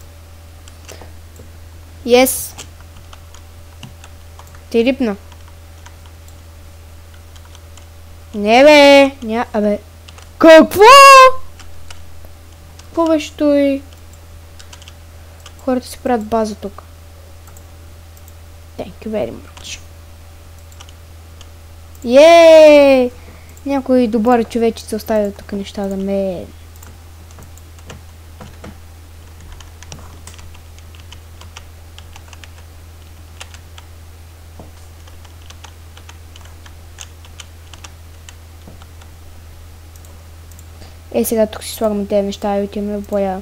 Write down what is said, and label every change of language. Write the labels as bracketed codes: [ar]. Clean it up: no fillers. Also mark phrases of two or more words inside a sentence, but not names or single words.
[bg] Yes. Ти рипна. Не бе. Абе. Какво? Какво беше той? Хората си правят база тук. [en] Thank you very much. Йеее! [bg] Някой добър човечец оставя тук неща за мен. Сега тук си слагаме тези неща и отиваме в боя.